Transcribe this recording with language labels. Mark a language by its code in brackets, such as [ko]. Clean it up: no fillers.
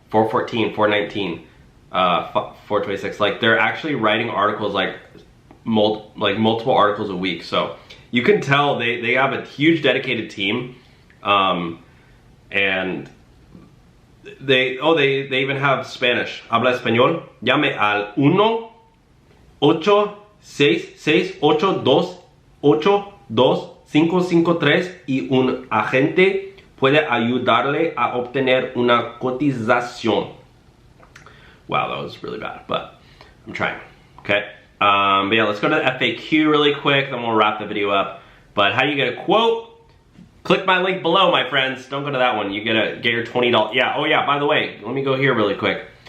[en] 414, 419, 426. Like, they're actually writing articles like multiple articles a week. So you can tell they have a huge dedicated team. And they even have Spanish. [es] Habla español. Llame al 1-866-828-553 y un agente puede ayudarle a obtener una cotización. [en] Wow, that was really bad, but I'm trying. Okay. But yeah, let's go to the FAQ really quick, then we'll wrap the video up. But how do you get a quote? Click my link below, my friends. Don't go to that one. You get your $20. Yeah, oh yeah, by the way, let me go here really quick.